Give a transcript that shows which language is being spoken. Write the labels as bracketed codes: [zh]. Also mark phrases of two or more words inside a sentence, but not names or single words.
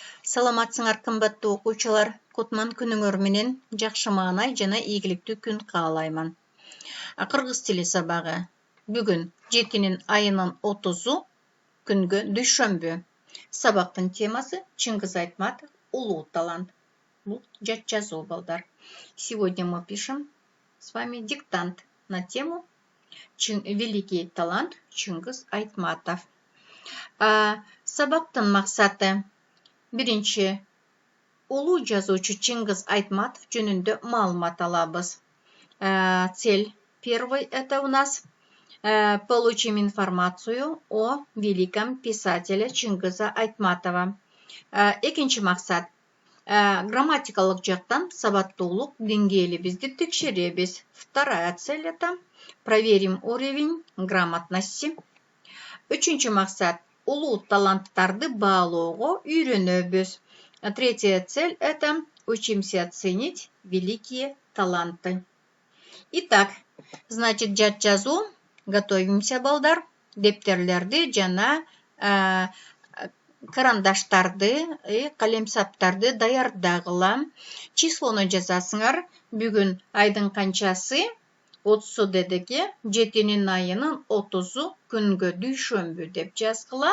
[ky] Саламатсыңар кымбаттуу окуучулар. Кутман күнүңөр менен жакшы маанай жана ийгиликтүү күн каалайман. Кыргыз тили сабагы бүгүн 7 айынын 30-у күнгө дүйшөмбү. Сабактын темасы Чыңгыз Айтматов улуу талант. Бул жат жазуу балдар. [ru] Сегодня мы пишем с вами диктант на тему великий талант Чыңгыз Айтматов. [ky] Сабактын максаты биринчи улуу жазуучу Чыңгыз Айтматов жөнүндө маалымат алабыз. [ru] Цель первой — это у нас получим информацию о великом писателе Чыңгыза Айтматова. [ky] Экинчи максат грамматикалык жактан сабаттуулук деңгээлибизди текшеребиз. [ru] Вторая цель — это проверим уровень грамотности. [ky] Үчүнчү максат улуу таланттарды баалоого үйрөнөбүз. [ru] Третья цель — это учимся ценить великие таланты. Итак, значит, [ky] жат жазуу. [ru] Готовимся, балдар. [ky] Дептерлерди жана карандаштарды, калемсаптарды даярдагыла. Числону жазасыңар. Бүгүн айдын канчасы 30 дедеке, 7 айынын 30-у күнгө дүйшөмбү деп жазгыла.